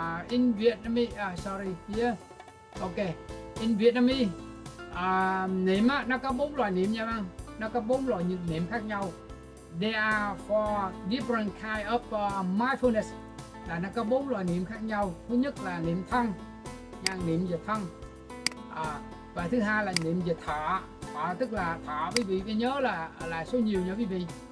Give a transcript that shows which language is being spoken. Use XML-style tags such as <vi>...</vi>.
<en>In Vietnamese, sorry, here. Okay, in Vietnamese,</en> <vi>niệm á, nó có 4 loại niệm nha bác. Nó có 4 loại niệm khác nhau.</vi> <en>There are four different kind of mindfulness.</en> <vi>Là nó có 4 loại niệm khác nhau. Thứ nhất là niệm thân, nha, niệm về thân. Và thứ hai là niệm về thọ. Thọ tức là thọ, quý vị phải nhớ là số nhiều nha quý vị.</vi>